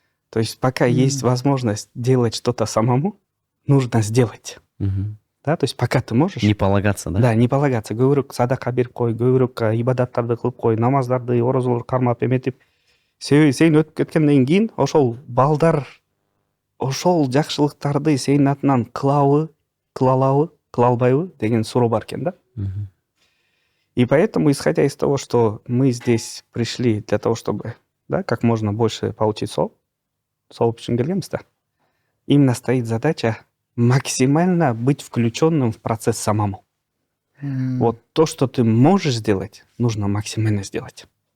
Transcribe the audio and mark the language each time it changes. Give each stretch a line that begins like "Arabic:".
Russian: То есть пока есть возможность делать что-то самому, нужно сделать. Да, то есть пока ты можешь. Не полагаться, да? Да, не полагаться.
Kyrgyz: Көбүрөөк садака берип кой, көбүрөөк ибадаттарды кылып кой, намаздарды, орозолорду кармап эметип. Себеби сен өтүп кеткенден кийин ошол балдар ошол жакшылыктарды сенин атынан кыла албайбы деген суроо бар экен да.
Russian: И поэтому, исходя из того, что мы здесь пришли для того, чтобы как можно больше получить
Kyrgyz: сооп үчүн келгенбиз да.
Russian: Именно стоит задача максимально быть включенным в процесс самому. Вот то, что ты можешь сделать, нужно максимально сделать.